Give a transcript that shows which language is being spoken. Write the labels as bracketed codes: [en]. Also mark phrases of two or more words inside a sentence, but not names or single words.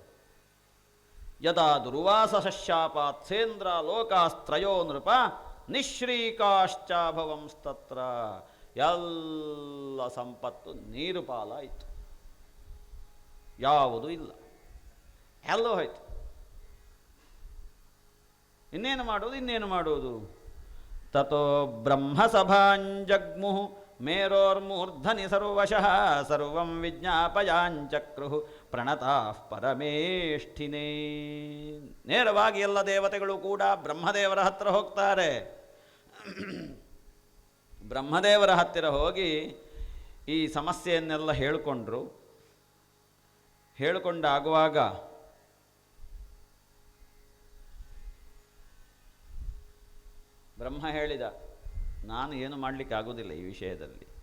[sa] ಯದಾ ದುರ್ವಾಸಶಾಪಾತ್ ಸೇಂದ್ರ ಲೋಕಾಸ್ತ್ರಯೋ ನೃಪ ನಿಶ್ರೀಕಾಶ್ಚಾಭವಂಸ್ತತ್ರ. [kn] ಎಲ್ಲ ಸಂಪತ್ತು ನೀರು ಪಾಲಾಯಿತು, ಯಾವುದೂ ಇಲ್ಲ, ಎಲ್ಲೋ ಹೋಯ್ತು. ಇನ್ನೇನು ಮಾಡೋದು? [sa] ತಥೋ ಬ್ರಹ್ಮಸಭಾಂಜಗ್ಮುಃ ಮೇರೋರ್ಮೂರ್ಧನಿ ಸರ್ವಶಃ ಸರ್ವಂ ವಿಜ್ಞಾಪಯಾಂಚಕ್ರುಃ ಪ್ರಣತಾಃ ಪರಮೇಷ್ಠಿನೇ. [kn] ನೇರವಾಗಿ ಎಲ್ಲ ದೇವತೆಗಳು ಕೂಡ ಬ್ರಹ್ಮದೇವರ ಹತ್ತಿರ ಹೋಗ್ತಾರೆ. ಬ್ರಹ್ಮದೇವರ ಹತ್ತಿರ ಹೋಗಿ ಈ ಸಮಸ್ಯೆಯನ್ನೆಲ್ಲ ಹೇಳಿಕೊಂಡಾಗುವಾಗ ಬ್ರಹ್ಮ ಹೇಳಿದ, ನಾನು ಏನು ಮಾಡಲಿಕ್ಕೆ ಆಗೋದಿಲ್ಲ ಈ ವಿಷಯದಲ್ಲಿ.